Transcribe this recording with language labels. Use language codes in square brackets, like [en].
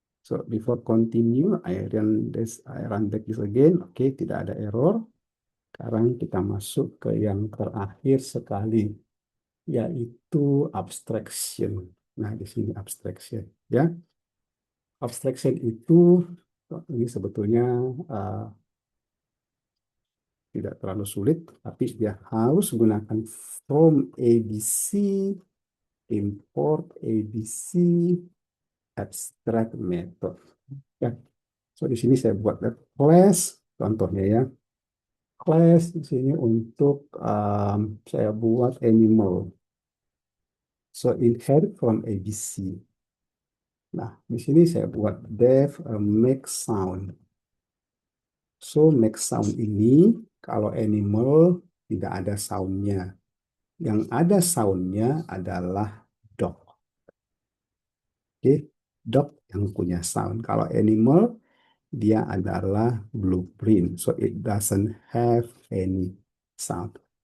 [en] So before continue, I run back this again. [id] Oke, tidak ada error. Sekarang kita masuk ke yang terakhir sekali, yaitu abstraction. Nah, di sini abstraction, ya. Abstraction itu ini sebetulnya uh, tidak terlalu sulit, tapi dia harus gunakan from ABC, import ABC, abstract method. Ya, so di sini saya buat class, contohnya ya. Class di sini untuk saya buat animal. [en] So inherit from ABC. [id] Nah, di sini saya buat def make sound. So make sound ini kalau animal tidak ada soundnya. Yang ada soundnya adalah dog. Oke, dog yang punya sound. Kalau animal dia adalah blueprint. [en] So it doesn't have any sound.